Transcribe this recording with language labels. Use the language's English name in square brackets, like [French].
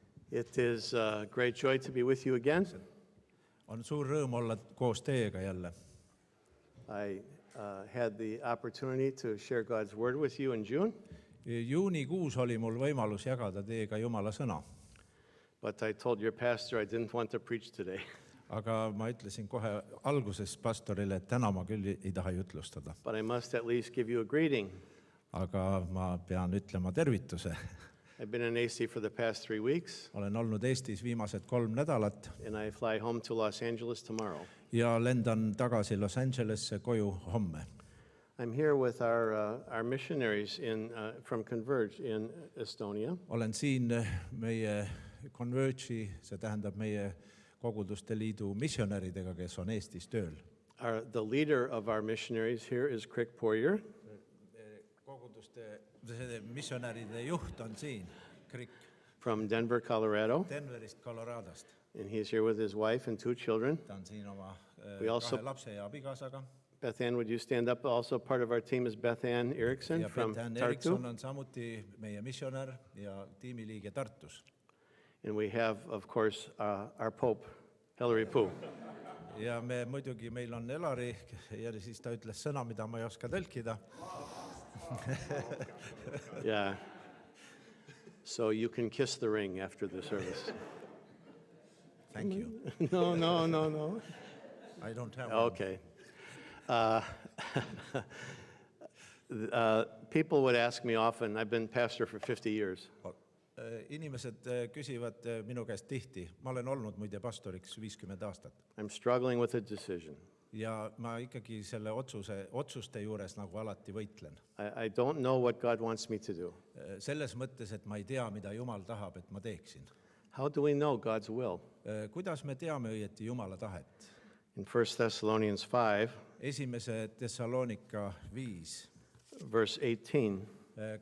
[English] It is a great joy to be with you again. [Estonian] On suur rõõm olla koos teiega jälle. [English] I had the opportunity to share God's word with you in June. [Estonian] Juunikuus oli mul võimalus jagada teiega Jumala sõna. [English] But I told your pastor I didn't want to preach today. [Estonian] Aga ma ütlesin kohe alguses pastorile, et täna ma küll ei taha jutlustada. [English] But I must at least give you a greeting. [Estonian] Aga ma pean ütlema tervituse. [English] I've been in AC for the past 3 weeks. [Estonian] Olen olnud Eestis viimased 3 nädalat. [English] And I fly home to Los Angeles tomorrow. [Estonian] Ja lendan tagasi Los Angelesse koju homme. [English] I'm here with our missionaries from Converge in Estonia. [Estonian] Olen siin meie Converge'i, see tähendab meie koguduste liidu missionäridega, kes on Eestis tööl. [English] The leader of our missionaries here is Krik Borjer. [Estonian] See missionäride juht on siin, Krik. [English] From Denver, Colorado. [Estonian] Denverist, Coloradost. [English] And he's here with his wife and 2 children. [Estonian] Ta on siin oma [English] also- [Estonian] 2 lapse ja abikaasaga. [English] Beth Ann, would you stand up? Also part of our team is Beth Ann Erickson [Estonian] Ja [English] from [Estonian] Beth Ann Tartu. Erickson on samuti meie missionär ja tiimiliige Tartus. [English] And we have, of course, our Pope, Elari Puu. [Estonian] Ja meil on Elari ja siis ta ütles sõna, mida ma ei oska tõlkida. [English] Yeah. So you can kiss the ring after the service. Thank you. No. I don't have one. Okay. People would ask me often, I've been pastor for 50 years. [Estonian] Inimesed küsivad minu käest tihti. Ma olen olnud muide pastoriks 50 aastat. [English] I'm struggling with a decision. [Estonian] Ja ma ikkagi selle otsuste juures nagu alati võitlen. [English] I don't know what God wants me to do. [Estonian] Selles mõttes, et ma ei tea, mida Jumal tahab, et ma teeksin. [English] How do we know God's will? [Estonian] Kuidas me teame õieti Jumala tahet? [English] In 1 Thessalonians 5, [Estonian] Esimese Thessalonika 5, [English] verse 18,